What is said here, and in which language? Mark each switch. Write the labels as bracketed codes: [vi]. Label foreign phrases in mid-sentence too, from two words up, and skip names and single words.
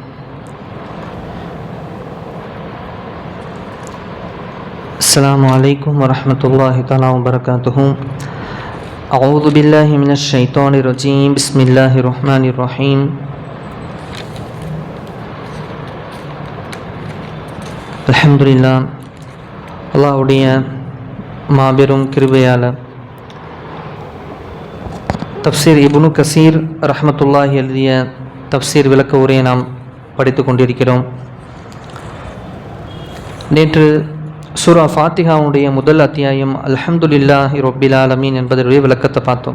[ar] السلام عليكم ورحمة الله تعالى وبركاته. أعوذ بالله من الشيطان الرجيم. بسم الله الرحمن الرحيم. Alhamdulillah. [ta] அல்லாஹ்வுடைய மாபெரும் கிருபையால் தஃப்சீர் இப்னு கசீர் ரஹ்மத்துல்லாஹி எழுதிய தஃப்சீர் விளக்க உரையை நாம் படித்து கொண்டிருக்கிறோம். நேற்று சூரா ஃபாத்திஹாவுடைய முதல் அத்தியாயம் [ar] الحمد لله رب العالمين [ta] என்பதனுடைய விளக்கத்தை பார்த்தோம்.